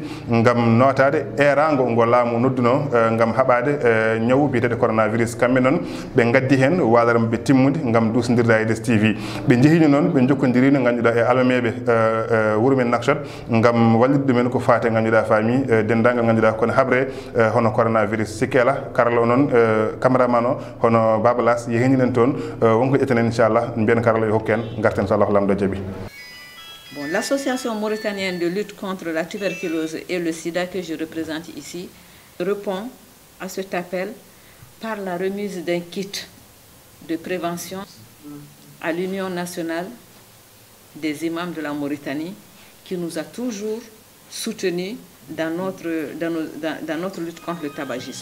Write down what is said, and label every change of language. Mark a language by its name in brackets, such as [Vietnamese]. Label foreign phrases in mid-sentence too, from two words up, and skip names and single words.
[Fula] gam notade erago ngo laamu nodduno gam haɓade ñaw biteɗe coronavirus kamɓe noon ɓe gaddi hen walare mabɓe timmude gam dusdirde AIDS TV ɓe jehini noon ɓe jokkodirino ganduɗa e almameɓe wuuro men Nouakchott gam wallide ɗumen ko fate ganduɗa faami dendagal ganduɗa kono haɓre hono coronavirus sikkela karala o noon cameraman o hono babalas yeheninen toon wonko ƴettenen inchallah mbiyen karala yo hokken garten so Allah lamdo jaaɓi. [French] Bon, l'association mauritanienne de lutte contre la tuberculose et le sida que je représente ici répond à cet appel par la remise d'un kit de prévention à l'Union nationale des imams de la Mauritanie qui nous a toujours soutenus dans notre lutte contre le tabagisme.